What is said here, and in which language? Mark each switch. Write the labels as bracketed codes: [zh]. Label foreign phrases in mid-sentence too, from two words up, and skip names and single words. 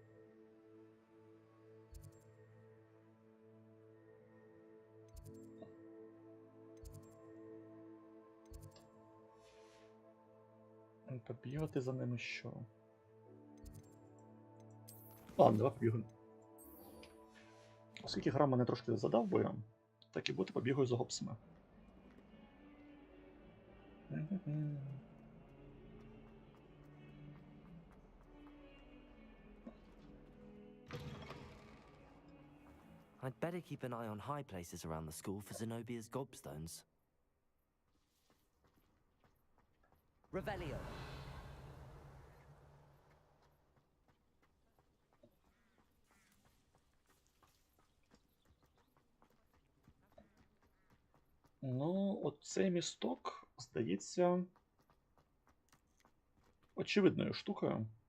[uk] Побігати за ними що? Ладно, давай побігаю. Оскільки гра мене трошки задовбує, так і бути побігаю за гопсами. [en] I'd better keep an eye on high places around the school for Zenobia's gobstones. Revelio. [uk] Ну, оцей місток, здається, очевидною штукою.